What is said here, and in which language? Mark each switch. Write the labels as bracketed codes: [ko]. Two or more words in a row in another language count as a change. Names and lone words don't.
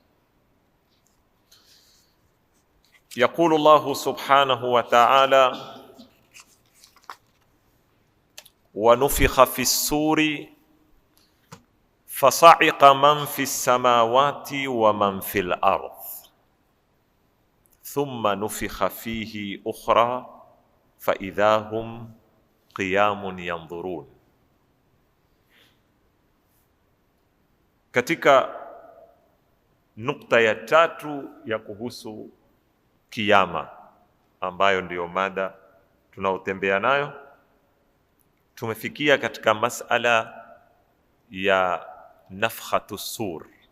[ar] يقول الله سبحانه وتعالى: ونفخ في الصور فصعق من في السماوات ومن في الأرض ثم نفخ فيه أخرى فإذا هم قيام ينظرون. [sw] Katika nukta ya tatu ya kuhusu kiyama, ambayo ndiyo mada tunaotembea nayo, tumefikia katika masala ya [ar] نفخة الصور,